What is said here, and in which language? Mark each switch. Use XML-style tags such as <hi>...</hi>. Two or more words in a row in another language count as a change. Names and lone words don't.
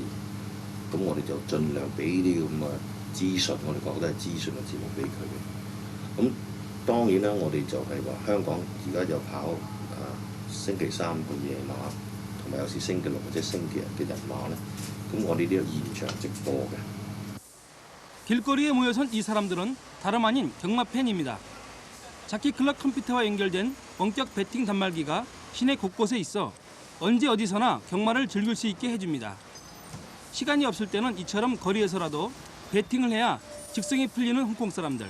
<yue>咁我哋就盡量俾啲咁嘅資訊，我哋覺得係資訊嘅節目俾佢嘅。咁當然啦，我哋就係話香港而家有跑星期3嘅夜馬，同埋有時星期6或者星期日嘅日馬咧。咁我哋都有現場直播嘅。</yue> <ko>길거리에 모여선 이 사람들은 다름 아닌 경마 팬입니다. 자키클럽 컴퓨터와 연결된 원격 배팅 단말기가 시내 곳곳에 있어 언제 어디서나 경마를 즐길 수 있게 해줍니다. 시간이 없을 때는 이처럼 거리에서라도 배팅을 해야 직성이 풀리는 홍콩 사람들.</ko>